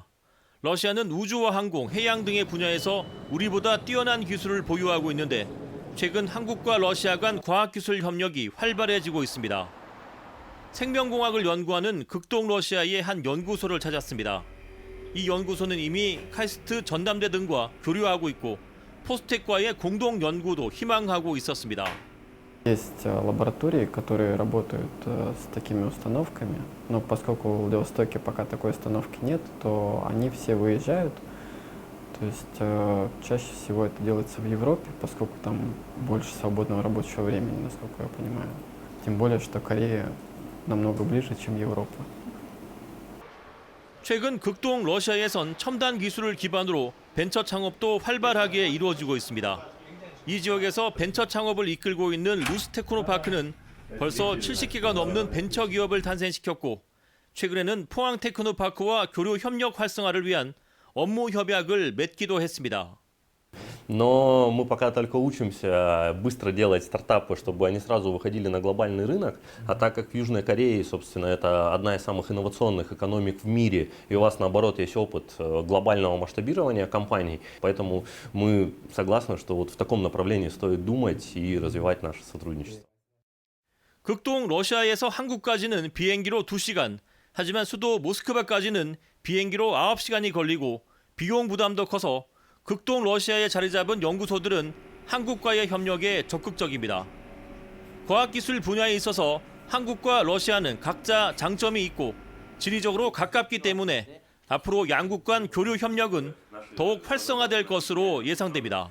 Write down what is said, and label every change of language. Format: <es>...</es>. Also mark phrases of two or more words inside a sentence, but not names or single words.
<ko>러시아는 우주와 항공, 해양 등의 분야에서 우리보다 뛰어난 기술을 보유하고 있는데 최근 한국과 러시아 간 과학기술 협력이 활발해지고 있습니다. 생명공학을 연구하는 극동 러시아의 한 연구소를 찾았습니다. 이 연구소는 이미 카이스트 전담대 등과 교류하고 있고 포스텍과의 공동 연구도 희망하고 있었습니다.</ko> <ru>Есть лаборатории, которые работают с такими установками, но поскольку в Владивостоке пока такой установки нет, то они все выезжают. То есть чаще всего это делается в Европе, поскольку там больше свободного рабочего времени, насколько я понимаю. Тем более, что Корея намного ближе, чем Европа.</ru> <ko>최근 극동 러시아에선 첨단 기술을 기반으로 벤처 창업도 활발하게 이루어지고 있습니다. 이 지역에서 벤처 창업을 이끌고 있는 루스테크노파크는 벌써 70개가 넘는 벤처 기업을 탄생시켰고 최근에는 포항 테크노파크와 교류 협력 활성화를 위한 업무 협약을 맺기도 했습니다.</ko> <ru>Но мы пока только учимся быстро делать стартапы, чтобы они сразу выходили на глобальный рынок. А так как в Южной Корее, собственно, это одна из самых инновационных экономик в мире, и у вас, наоборот, есть опыт глобального масштабирования компаний, поэтому мы согласны, что вот в таком направлении стоит думать и развивать наше сотрудничество.</ru> <ko>극동 러시아에서 한국까지는 비행기로 2시간, 하지만 수도 모스크바까지는 비행기로 9시간이 걸리고 비용 부담도 커서 극동 러시아에 자리 잡은 연구소들은 한국과의 협력에 적극적입니다. 과학기술 분야에 있어서 한국과 러시아는 각자 장점이 있고 지리적으로 가깝기 때문에 앞으로 양국 간 교류 협력은 더욱 활성화될 것으로 예상됩니다.</ko>